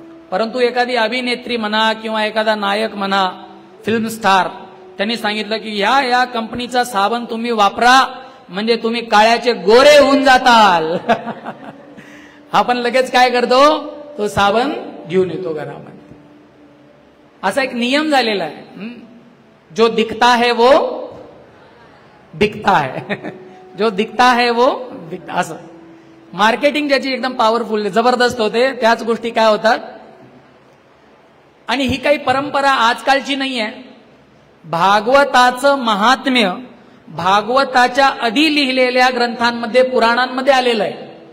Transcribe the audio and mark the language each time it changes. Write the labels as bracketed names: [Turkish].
[Marathi] परंतु एखादी अभिनेत्री म्हणा किंवा एखादा नायक म्हणा, फिल्म स्टार, त्यांनी सांगितलं की या कंपनीचा साबण तुम्ही वापरा म्हणजे तुम्ही काळ्याचे गोरे होऊन जाताल. आपण लगेच काय करतो, तो साबण घेऊन येतो घरामध्ये. असा एक नियम झालेला आहे. [Hindi] जो दिखता है वो बिकता है, जो दिखता है वो बिकता. [Marathi] असं मार्केटिंग ज्याची एकदम पॉवरफुल जबरदस्त होते, त्याच गोष्टी काय होतात. आणि ही काही परंपरा आजकालची नाही आहे. भागवताचं महात्म्य भागवताच्या आधी लिहिलेल्या ग्रंथांमध्ये, पुराणांमध्ये आलेलं आहे.